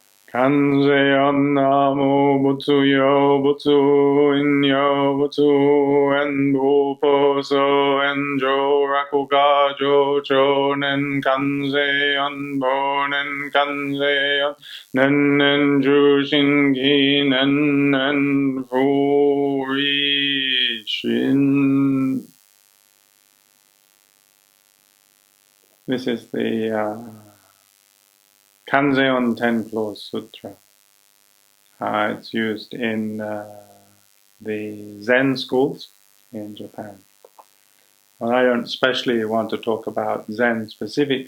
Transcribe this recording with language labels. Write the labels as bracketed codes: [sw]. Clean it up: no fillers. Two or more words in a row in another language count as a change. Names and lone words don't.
[ja] 観世音 南無仏 与仏有因 与仏有縁 仏法僧縁 常楽我浄 朝念観世音 暮念観世音 念念従心起 念念不離心. [en] This is the Kanzeon Ten Clause Sutra. It's used in the Zen schools in Japan. Well, I don't especially want to talk about Zen specifically.